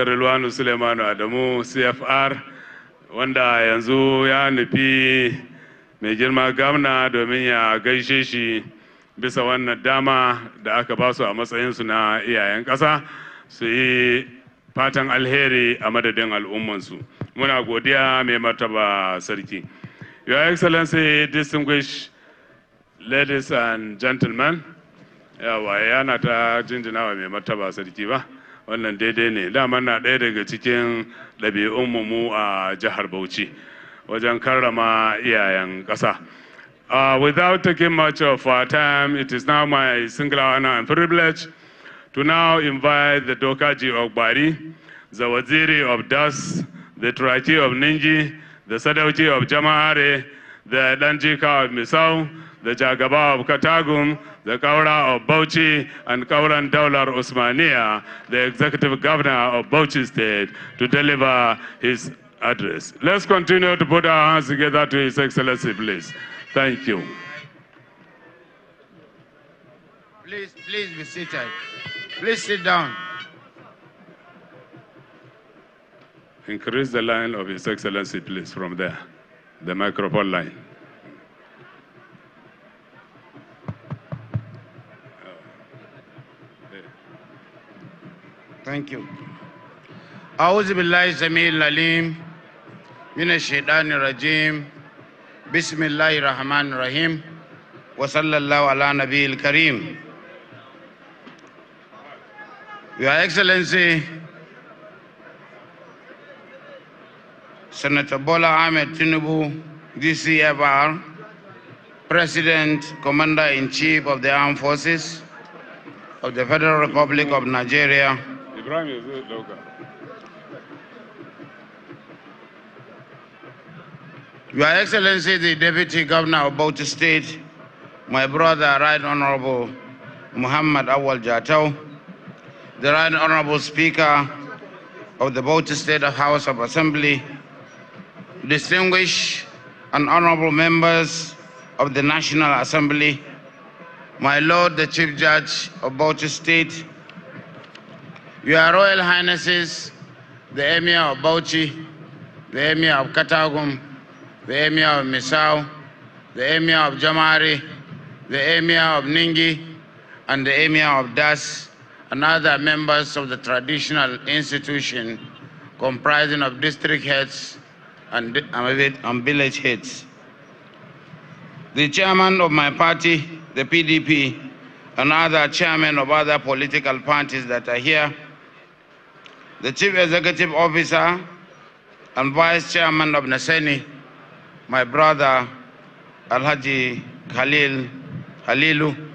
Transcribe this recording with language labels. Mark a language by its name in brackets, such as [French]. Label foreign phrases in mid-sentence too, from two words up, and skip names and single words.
[Hausa] Rilwanu Suleimanu Adamu CFR, wanda yanzu ya nufi mai girma gwamna domin ya gaishe shi bisa wannan dama da aka ba su a matsayinsu na iyayen ƙasa su yi fatan alheri a madadin al'ummansu. Muna godiya mai martaba sarki. [English] Your Excellency, distinguished ladies and gentlemen, [Hausa] yawa yana ta jinjinawa mai martaba sarki ba, wannan daidai ne. Dama na ɗaya daga cikin ɗabi'unmu mu a jihar Bauchi wajen karrama iyayen ƙasa. [English] Without taking much of our time, it is now my singular honor and privilege to now invite the Dokaji of Bari, the Waziri of Das, the Turaki of Ninji, the Sadauki of Jama'are, the Danjika of Misau, the Jagaba of Katagum, the Kaura of Bauchi, and Kauran Daular Usmania, the Executive Governor of Bauchi State, to deliver his address. Let's continue to put our hands together to His Excellency, please. Thank you. Please be seated. Please sit down. Increase the line of His Excellency, please, from there, the microphone line. Thank you. [Arabic] أعوذ بالله السميع العليم من الشيطان الرجيم بسم الله الرحمن الرحيم وصلى الله على نبي الكريم. [English] Your Excellency, Senator Bola Ahmed Tinubu, DCFR, President, Commander-in-Chief of the Armed Forces of the Federal Republic of Nigeria, Your Excellency, the Deputy Governor of Bauchi State, my brother, Right Honorable Muhammad Awal Jatau, the Right Honorable Speaker of the Bauchi State House of Assembly, distinguished and honorable members of the National Assembly, my Lord, the Chief Judge of Bauchi State, Your Royal Highnesses, the Emir of Bauchi, the Emir of Katagum, the Emir of Misau, the Emir of Jamari, the Emir of Ningi, and the Emir of Das, and other members of the traditional institution comprising of district heads and village heads. The chairman of my party, the PDP, and other chairmen of other political parties that are here, the Chief Executive Officer and Vice Chairman of NASENI, my brother Alhaji Halilu,